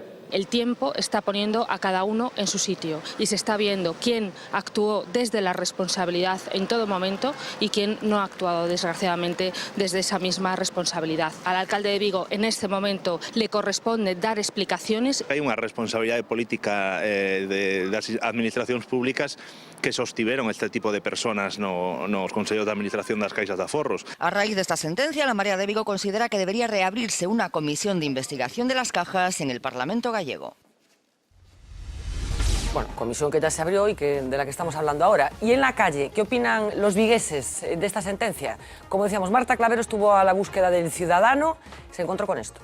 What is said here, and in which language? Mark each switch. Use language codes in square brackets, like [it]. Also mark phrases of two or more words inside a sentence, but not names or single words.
[es] El tiempo está poniendo a cada uno en su sitio y se está viendo quién actuó desde la responsabilidad en todo momento y quién no ha actuado, desgraciadamente, desde esa misma responsabilidad. Al alcalde de Vigo, en este momento, le corresponde dar explicaciones. [gl] Hay unha responsabilidade política das administracións públicas que sostiveron este tipo de personas nos Consellos de Administración das Caixas de Aforros. [es] A raíz de esta sentencia, la Marea de Vigo considera que debería reabrirse una comisión de investigación de las cajas en el Parlamento gallego. Bueno, comisión que ya se abrió y de la que estamos hablando ahora. Y en la calle, ¿qué opinan los vigueses de esta sentencia? Como decíamos, Marta Clavero estuvo a la búsqueda del ciudadano, se encontró con esto.